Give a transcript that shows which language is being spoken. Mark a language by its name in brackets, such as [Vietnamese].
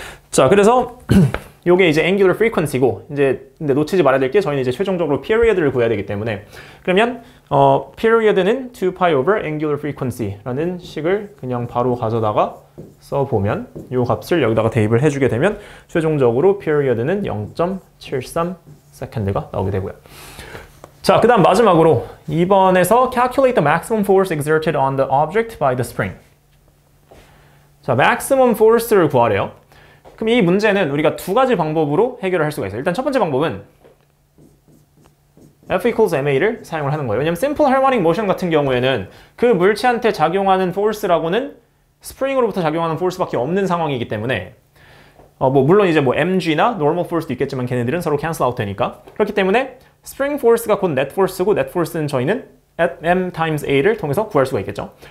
[Korean] 자, 그래서 요게 이제 angular frequency고, 이제 근데 놓치지 말아야 될 게 저희는 이제 최종적으로 period를 구해야 되기 때문에, 그러면 period는 2pi over angular frequency라는 식을 그냥 바로 가져다가 써보면 요 값을 여기다가 대입을 해주게 되면 최종적으로 period는 0.73 second가 나오게 되고요. 자, 그 다음 마지막으로 2번에서 [English] calculate the maximum force exerted on the object by the spring. [Korean] 자, maximum force를 구하래요. 그럼 이 문제는 우리가 두 가지 방법으로 해결을 할 수가 있어요. 일단 첫 번째 방법은 F equals ma를 사용을 하는 거예요. 왜냐면 simple harmonic motion 같은 경우에는 그 물체한테 작용하는 force라고는 스프링으로부터 작용하는 force밖에 없는 상황이기 때문에 뭐 물론 이제 뭐 mg나 normal force도 있겠지만 걔네들은 서로 cancel out 되니까, 그렇기 때문에 spring force가 곧 net force고 net force는 저희는 m times a를 통해서 구할 수가 있겠죠.